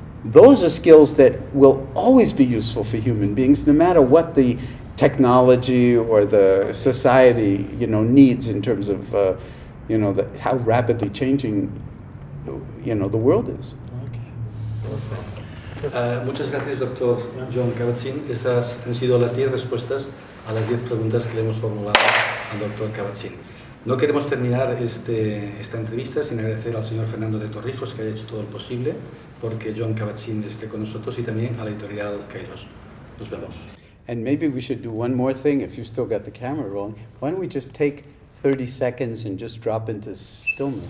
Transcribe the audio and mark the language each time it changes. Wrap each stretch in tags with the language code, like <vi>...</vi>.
<en>Those are skills that will always be useful for human beings, no matter what the technology or the society, needs in terms of, how rapidly changing, the world is.</en> <es>Muchas gracias, doctor Jon Kabat-Zinn. Esas han sido las 10 respuestas a las 10 preguntas que le hemos formulado al doctor Kabat-Zinn. No queremos terminar esta entrevista sin agradecer al señor Fernando de Torrijos, que haya hecho todo lo posible porque Jon Kabat-Zinn esté con nosotros, y también a la Editorial Kairos. Nos vemos.</es> <en>And maybe we should do one more thing, if you still got the camera rolling. Why don't we just take 30 seconds and just drop into stillness?</en>